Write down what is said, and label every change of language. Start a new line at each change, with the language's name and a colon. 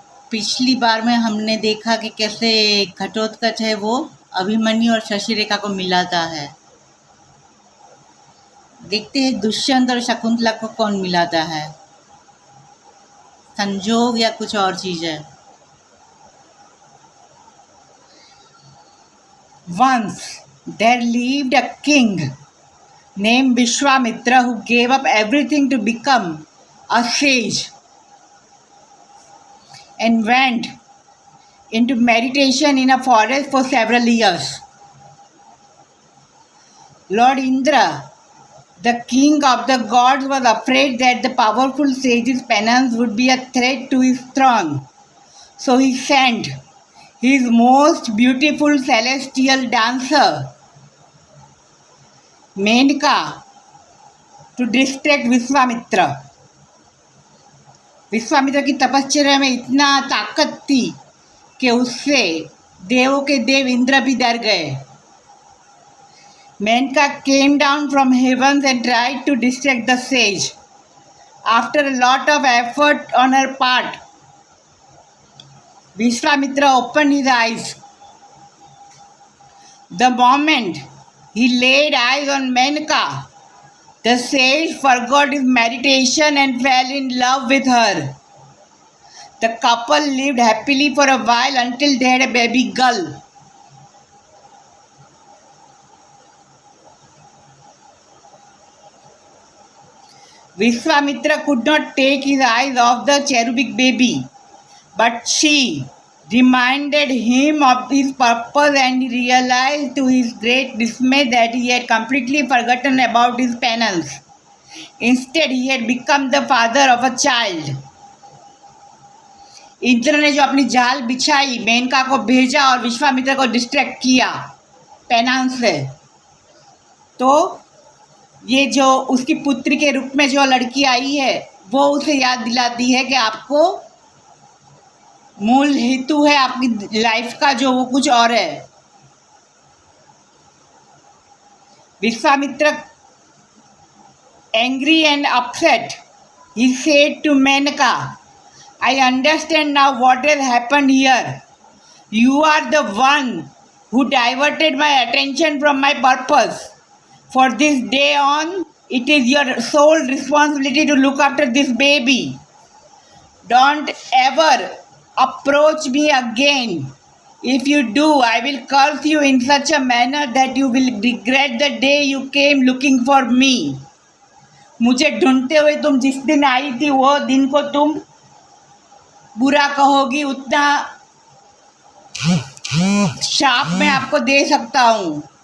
Hindi: पिछली बार में हमने देखा कि कैसे घटोत्कच है वो अभिमन्यु और शशिरेखा को मिलाता है। देखते हैं दुष्यंत और शकुंतला को कौन मिलाता है, संजोग या कुछ और चीज है।
English: Once there lived a king named Vishwamitra who gave up everything to become a sage and went into meditation in a forest for several years. Lord Indra, the king of the gods, was afraid that the powerful sage's penance would be a threat to his throne. So he sent his most beautiful celestial dancer, Menka, to distract Vishwamitra.
Hindi: Vishwamitra की तपश्चर्या में इतना ताकत थी कि उससे देवों के देव इंद्र भी डर गए।
English: Menka came down from heavens and tried to distract the sage. After a lot of effort on her part, Vishwamitra opened his eyes. The moment he laid eyes on Menka, the sage forgot his meditation and fell in love with her. The couple lived happily for a while until they had a baby girl. Vishwamitra could not take his eyes off the cherubic baby, but she reminded him of his purpose, and he realized to his great dismay that he had completely forgotten about his penance. Instead, he had become the father of a child.
Hindi: Indra ने जो अपनी जाल बिछाई, मेनका को भेजा और विश्वामित्र को distract किया पेनांस से, तो ये जो उसकी पुत्री के रूप में जो लड़की आई है वो उसे याद दिलाती है कि आपको मूल हेतु है आपकी लाइफ का जो वो कुछ और है।
English: Vishwamitra angry and upset, he said to Menka, I understand now what has happened here. You are the one who diverted my attention from my purpose. For this day on, it is your sole responsibility to look after this baby. Don't ever approach me again. If you do, I will curse you in such a manner that you will regret the day you came looking for me.
Hindi: मुझे ढूंढते हुए तुम जिस दिन आई थी वो दिन को तुम बुरा कहोगी, उतना शाप मैं आपको दे सकता हूँ।